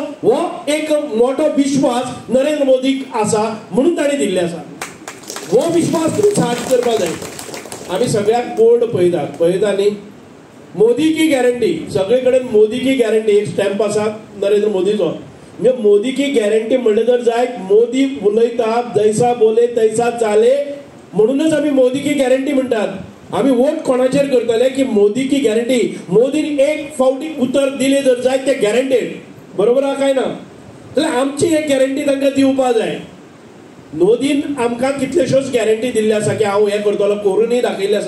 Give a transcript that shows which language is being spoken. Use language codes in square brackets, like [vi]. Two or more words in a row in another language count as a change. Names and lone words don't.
[kok] हो एक मोठो विश्वास नरेंद्र मोदीक आसा म्हणून ताणें दिल्ले आसा. हो विश्वास तुम्ही साठ करपाक जाय. आम्ही सगळ्याक बोर्ड पळयता न्ही. [hi] मोदी की गॅरंटी [kok] सगळे कडेन [hi] मोदी की गॅरंटी [kok] एक स्टॅम्प आसा नरेंद्र मोदीचो. म्हणजे [hi] मोदी की गॅरंटी [kok] म्हणले जर जाय मोदी उलयतात [hi] जैसा बोले तैसा चाले [kok] म्हणूनच आम्ही [hi] मोदी की गॅरंटी [kok] म्हणटात. आम्ही वोट कोणाचेर करतले की [hi] मोदी की गॅरंटी. [kok] मोदीन एक फावटी उतर दिले जर जाय ते गॅरंटेड. बरोबर आहा काय ना? जाल्यार आमची एक गॅरंटी तांकां दिवपाक जाय. मोदीन आमकां कितल्योश्योच गॅरंटी दिल्ली आसा की हांव हें करतलो, करूनय दाखयल्ले आसा.